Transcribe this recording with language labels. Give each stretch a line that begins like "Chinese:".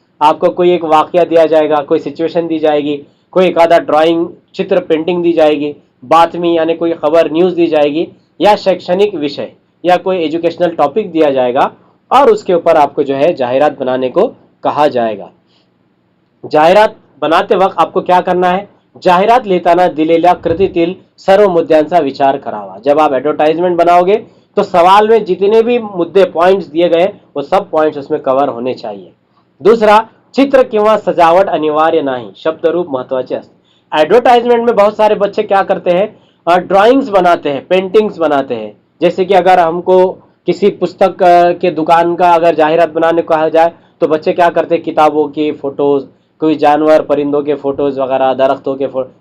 Hindi: आपको कोई एक वाक्य दिया जाएगा, कोई सिचुएशन दी जाएगी, कोई एखादा ड्राइंग, चित्र, पेंटिंग दी जाएगी, बातमी यानी कोई खबर, न्यूज दी जाएगी, या शैक्षणिक विषय या कोई एजुकेशनल टॉपिक दिया जाएगा, और उसके ऊपर आपको जो है जाहिरात बनाने को कहा जाएगा। जाहिरात बनाते वक्त आपको क्या करना है,
Marathi: जाहिरात लिहिताना दिलेल्या कृतीतील सर्व मुद्द्यांचा विचार करावा।
Hindi: जब आप एडवर्टाइजमेंट बनाओगे तो सवाल में जितने भी मुद्दे पॉइंट्स दिए गए वो सब पॉइंट्स उसमें कवर होने चाहिए.
Marathi: दूसरा, चित्र किंवा सजावट अनिवार्य नाही, शब्द रूप महत्वाचे असते.
Hindi: एडवर्टाइजमेंट में बहुत सारे बच्चे क्या करते हैं, ड्राइंग्स बनाते हैं, पेंटिंग्स बनाते हैं. जैसे कि अगर हमको किसी पुस्तक के दुकान का अगर जाहिरात बनाने को कहा जाए तो बच्चे क्या करते हैं, किताबों की फोटोज, कोई जानवर परिंदों के फोटोज वगैरह, दरख्तों के फोटो.